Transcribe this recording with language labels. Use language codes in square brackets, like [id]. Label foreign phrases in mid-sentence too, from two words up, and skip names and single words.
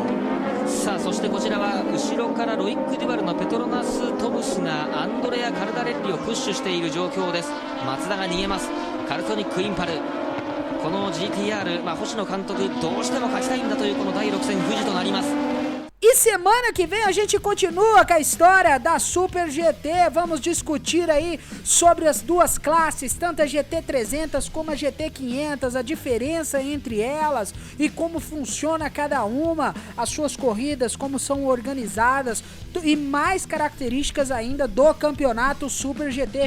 [ja] さあそしてこちらは後ろからロイック・デュバルのペトロナス・トムスがアンドレア・カルダレッリをプッシュしている状況です。松田が逃げます。カルトニック・インパルこの GTR、星野監督どうしても勝ちたいんだというこの第6戦富士となります。 [pt] E semana que vem a gente continua com a história da Super GT. Vamos discutir aí sobre as duas classes, tanto a GT300 como a GT500, a diferença entre elas e como funciona cada uma, as suas corridas, como são organizadas e mais características ainda do campeonato Super GT.